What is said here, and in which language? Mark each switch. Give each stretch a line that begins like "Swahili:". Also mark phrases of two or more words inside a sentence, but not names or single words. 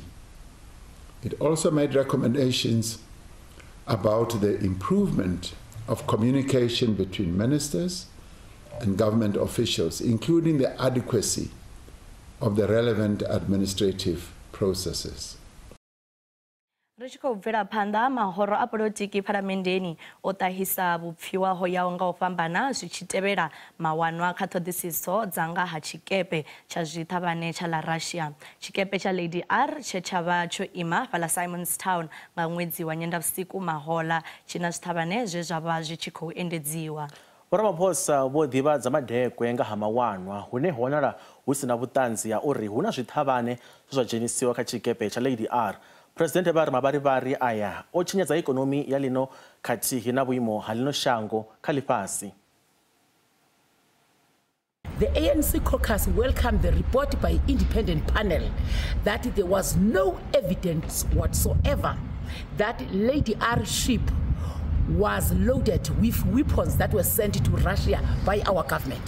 English: It also made recommendations about the improvement of communication between ministers and government officials, including the adequacy of the relevant administrative processes.
Venda: Ri tshi khou bvela phanḓa, mahoro a polotiki phalamenndeni o ṱahisa vhupfiwa ho yaho nga u fhambana zwi tshi tevhela mawanwa kha ṱhoḓisiso dza nga ha tshikepe tsha zwiṱhavhane tsha ḽa Russia. Tshikepe tsha Lady R tshe tsha vha tsho ima fhaḽa Simonstown nga ṅwedzi wa Nyendavhusiku mahoḽa tshi na zwiṱhavhane zwe zwa vha zwi tshi khou endedziwa. Vhoramaphosa vho ḓivhadza madekwe nga ha mawanwa hune ho wanala hu si na vhuṱanzi ha uri hu na zwiṱhavhane zwe zwa dzhenisiwa kha tshikepe tsha Lady R. President vha ri mavharivhari aya o tshinyadza ikonomi ya lino khathihi na vhuimo ha lino shango kha ḽifhasi.
English: The ANC caucus welcomed the report by independent panel that there was no evidence whatsoever that Lady R ship was loaded with weapons that were sent to Russia by our government.